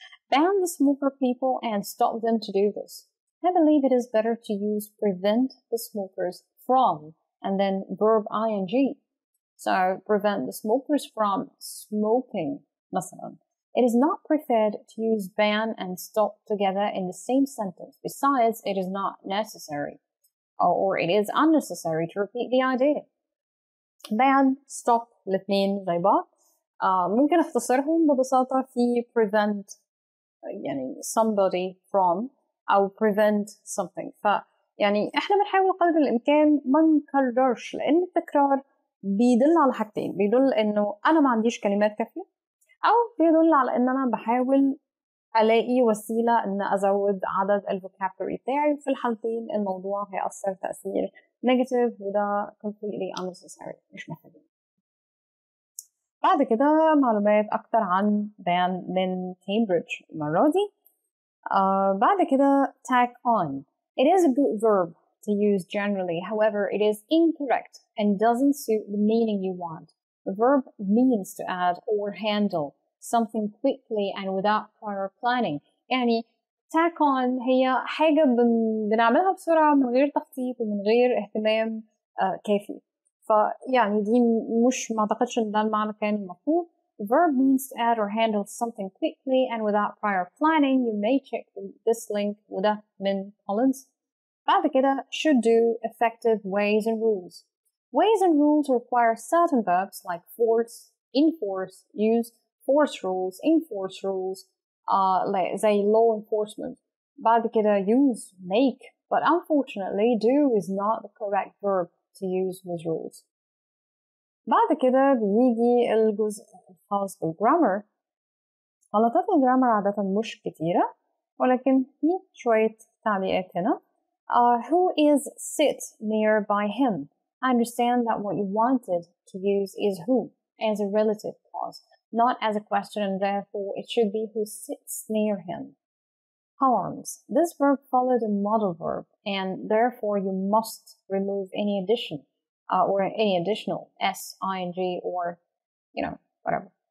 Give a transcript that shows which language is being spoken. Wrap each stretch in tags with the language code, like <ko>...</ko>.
<en>Ban the smoker people and stop them to do this. I believe it is better to use prevent the smokers from and then verb ing. So prevent the smokers from smoking,</en> <ar>مثلا.</ar> <en>It is not preferred to use ban and stop together in the same sentence. Besides, it is not necessary, or it is unnecessary to repeat the idea. Ban, stop</en> <ar>الاثنين زي بعض. ممكن اختصرهم ببساطة في prevent يعني</ar> <en>somebody from</en> <ar>أو</ar> <en>prevent something.</en> <ar>فيعني إحنا بنحاول قدر الإمكان ما نكررش، لأن التكرار بيدل على حاجتين، بيدل إنه أنا ما عنديش كلمات كافية، أو بيدل على إن أنا بحاول ألاقي وسيلة إن أزود عدد الفوكابولري بتاعي، وفي الحالتين الموضوع هيأثر تأثير نيجاتيف، وده</ar> <en>completely unnecessary،</en> <ar>مش محتاجين. بعد كده معلومات أكتر عن بان من كامبريدج المرة دي. بعد كده</ar> <en>tack on. It is a good verb to use generally, however it is incorrect and doesn't suit the meaning you want. The verb means to add or handle something quickly and without prior planning.</en> <ar>يعني tack on هي حاجة بنعملها بسرعة من غير تخطيط ومن غير اهتمام كافي. فيعني دي مش ما أعتقدش إن ده المعنى كان المفروض.</ar> <en>The verb means to add or handle something quickly and without prior planning. You may check this link</en> <ar>وده من</ar> <en>Collins.</en> <ar>بعد كده</ar> <en>should do effective ways and rules. Ways and rules require certain verbs like force, enforce, use, force rules, enforce rules, زي law enforcement.</en> <ar>بعد كده</ar> <en>use, make, but unfortunately do is not the correct verb to use with rules.</en> <ar>بعد كده بيجي الجزء الخاص بالجرامر. غلطات الجرامر عادة مش كتيرة، ولكن في شوية تعليقات هنا.</ar> <en>Who is sit nearby him? I understand that what you wanted to use is who as a relative clause, not as a question, and therefore it should be who sits near him. Harms. This verb followed a modal verb, and therefore you must remove any addition or any additional s, ing, or whatever.</en>